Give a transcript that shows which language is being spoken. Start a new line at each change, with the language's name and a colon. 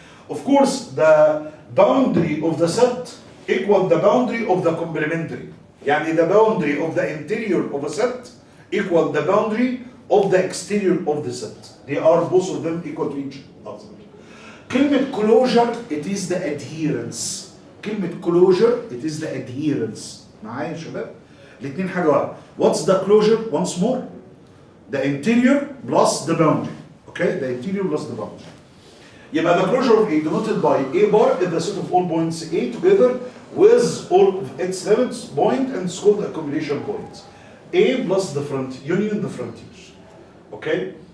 English: Of course, the boundary of the set equal the boundary of the complementary.
Arabic: يعني
English: the boundary of the interior of a set equal the boundary of the exterior of the set. They are both of them equal to each other.
Arabic: كلمة
English: closure it is the adherence.
Arabic: كلمة
English: closure it is the adherence.
Arabic: معايا يا شباب؟ الاثنين حاجة واحدة.
English: What's the closure? Once more. The interior plus the boundary. Okay? The interior plus the boundary.
Arabic: يبقى
English: the closure of A denoted by A bar is the set of all points A together with all of its limits point and it's called accumulation point. A plus the front union the frontier. Okay?